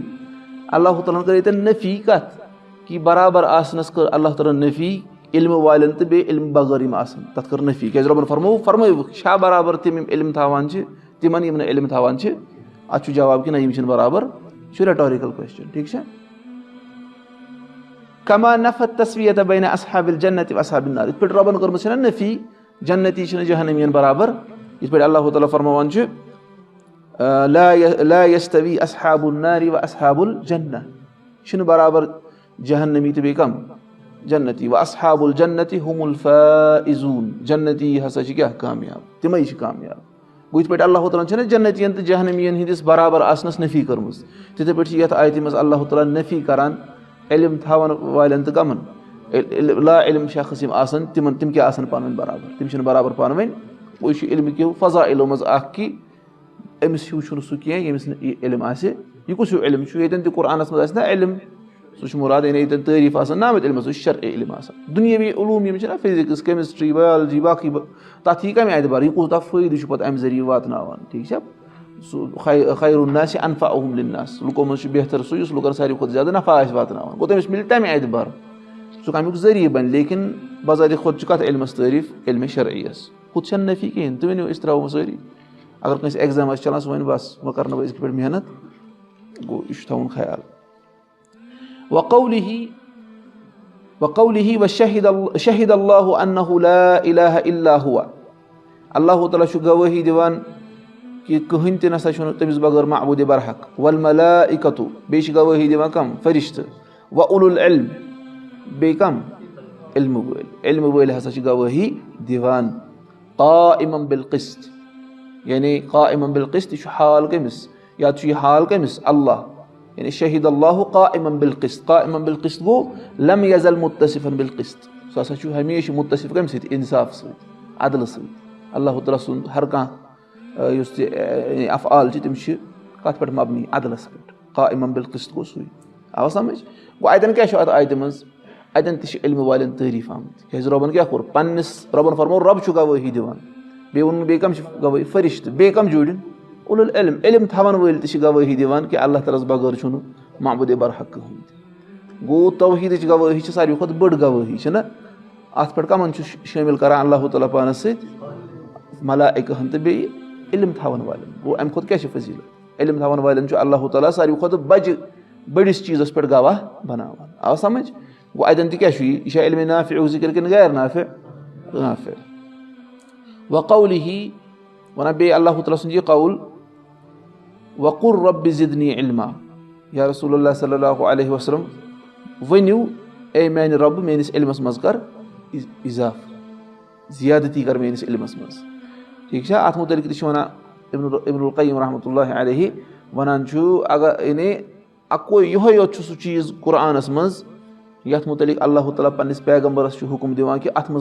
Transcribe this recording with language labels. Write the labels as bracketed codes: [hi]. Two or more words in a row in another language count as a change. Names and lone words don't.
[ks] اللہ تعالیٰ ہن کٔر ییٚتٮ۪ن نفی کتھ کہِ برابر آسنس کٔر اللہ تعالیٰ ہن نفی علمہٕ والٮ۪ن تہٕ بیٚیہِ علمہٕ بغٲر یِم آسن تتھ کٔر نفی کیٛازِ رۄبن فرمٲوُکھ چھا برابر تِم یِم علم تھاوان چھِ تِمن یِم نہٕ علم تھاوان چھِ. اتھ چھُ جواب کہِ نہ یِم چھِنہٕ برابر یہِ چھُ [en] rhetorical question [ks] ٹھیٖک چھا. [ar] کما نفا التسویۃ بین اصحاب الجنۃ و اصحاب النار [ks] یِتھ پٲٹھۍ رۄبن کٔرمٕژ چھنہ نفی جنتی چھِنہٕ جہنمین برابر یِتھ پٲٹھۍ اللہ تعالیٰ فرماوان چھُ [ar] لا یستوی اصحاب النار و اصحاب الجنہ [ks] چھِنہٕ برابر جہنمی تہٕ بیٚیہِ کم جنتی [ar] و اصحاب الجنۃ ہم الفائزون [ks] جنتی ہسا چھِ کیٛاہ کامیاب تِمے چھِ کامیاب. گوٚو یِتھ پٲٹھۍ اللہ تعالیٰ ہن چھنہ جنتین تہٕ جہنمین ہِنٛدِس برابر آسنس نفی کٔرمٕژ تِتھٕے پٲٹھۍ چھِ یتھ آیتہِ منٛز اللہ تعالیٰ نفی کران علم تھاون والٮ۪ن تہٕ کمن لا علم شخص یِم آسن تِم کیٛاہ آسن پانہٕ ؤنۍ برابر تِم چھِنہٕ برابر پانہٕ ؤنۍ. گوٚو یہِ چھُ علمہٕ کیو فضایلو منٛز اکھ کہِ أمِس ہیوٗ چھُنہٕ سُہ کینٛہہ ییٚمِس نہٕ یہِ علم آسہِ. یہِ کُس ہیوٗ علم چھُ ییٚتٮ۪ن تہِ قرآنس منٛز آسہِ نہ علم سُہ چھُ مُراد یعنی ییٚتٮ۪ن تعریٖف آسان نہ آمٕتۍ علمس سُہ چھُ شرعی علم آسان. دُنیٲوی علوٗم یِم چھِنہ [en] physics chemistry biology [ks] باقٕے تتھ یی کمہِ اعتبار یہِ کوٗتاہ فٲیدٕ چھُ پتہٕ امہِ ذٔریعہٕ واتناوان ٹھیٖک چھا. سُہ [ar] خیر الناس انفعہم للناس [ks] لُکو منٛز چھُ بہتر سُہ یُس لُکن ساروی کھۄتہٕ زیادٕ نفع آسہِ واتناوان. گوٚو تٔمِس مِلہِ تمہِ اعتبار سُہ کمیُک ذٔریعہٕ بنہِ لیکن بذاتِ خۄد چھُ کتھ علمس تعریٖف علمِ شرعیس ہُتھ چھنہٕ نفی کِہینۍ. تُہۍ ؤنِو أسۍ ترٛاوو سٲری اگر کٲنٛسہِ ایگزام آسہِ چلان سُہ وَنہِ بس وۄنۍ کرنہٕ بہٕ أزکہِ پٮ۪ٹھ محنت. گوٚو یہِ چھُ تھاوُن خیال. [ar] وقوله وشهد الله انه لا اله الا هو [ks] اللہ تعالیٰ چھُ گوٲہی دِوان کہِ کٕہٕنۍ تہِ نسا چھُنہٕ تٔمِس بغٲر معبوٗدِ برحق. والملائکۃ بیٚیہِ چھِ گوٲہی دِوان کم فرشتہٕ. [ar] واولو العلم [ks] بیٚیہِ کم علمہٕ وٲلۍ علمہٕ وٲلۍ ہسا چھِ گوٲہی دِوان. [ar] قائما بالقسط [ks] یعنی [ar] قائما بالقسط [ks] یہِ چھُ حال کٔمِس یا چھُ یہِ حال کٔمِس اللہ یعنی [ar] شہید اللہ قائما بالقسط. قائما بالقسط [ks] گوٚو [ar] لم یزل متصفا بالقسط [ks] سُہ ہسا چھُ ہمیشہِ مُتصف کمہِ سۭتۍ اِنصاف سۭتۍ عدلہٕ سۭتۍ. اللہ تعالیٰ سُنٛد ہر کانٛہہ یُس تہِ افعال چھِ تِم چھِ کتھ پٮ۪ٹھ مبنی عدلس پٮ۪ٹھ. [ar] قائما بالقسط [ks] گوٚو سُے. آو سمجھ. گوٚو اتٮ۪ن کیٛاہ چھُ اتھ آیتہِ منٛز اتٮ۪ن تہِ چھِ علمہٕ والٮ۪ن تعریٖف آمٕتۍ کیٛازِ رۄبن کیٛاہ کوٚر پننِس رۄبن فرموو رۄب چھُ گوٲہی دِوان. بیٚیہِ ووٚنُن بیٚیہِ کم چھِ گوٲہی فرشتہٕ بیٚیہِ کم جوٗرِن [ar] اولو العلم [ks] علم تھاون وٲلۍ تہِ چھِ گوٲہی دِوان کہِ اللہ تعالیٰ ہس بغٲر چھُنہٕ معبوٗدِ برحق کٕہٕنۍ تہِ. گوٚو توحیٖدٕچ گوٲہی چھِ ساروی کھۄتہٕ بٔڑ گوٲہی چھِنہ. اتھ پٮ۪ٹھ کمن چھُ شٲمِل کران اللہ تعالیٰ پانس سۭتۍ ملائکہن تہٕ بیٚیہِ علم تھاون والٮ۪ن. گوٚو امہِ کھۄتہٕ کیٛاہ چھِ فضیٖلت علم تھاون والٮ۪ن چھُ اللہ تعالیٰ ساروی کھۄتہٕ بجہِ بٔڑِس چیٖزس پٮ۪ٹھ گواہ بناوان. آو سمجھ. گوٚو اتٮ۪ن تہِ کیٛاہ چھُ یہِ چھا علمِ نافعُک ذِکر کِنہٕ غیر نافع نافع. وقوله ونان بیٚیہِ اللہ تعالیٰ سُنٛد یہِ قول [ar] وقل رب زدنی علما یا رسول اللہ صلی اللہ علیہ وسلم [ks] ؤنِو اے میانہِ رۄبہٕ میٲنِس علمس منٛز کر اِضافہٕ زیادتی کر میٲنِس علمس منٛز. ٹھیٖک چھا اَتھ مُتعلِق تہِ چھِ وَنان ابن القیم [ar] رحمتہ اللہ علیہ [ks] وَنان چھُ اگر یعنی اَکوے یِہوے یوت چھُ سُہ چیٖز قرآنَس منٛز یَتھ مُتعلِق اللہ تعالیٰ پنٛنِس پیغمبرس چھُ حُکُم دِوان کہِ اَتھ منٛز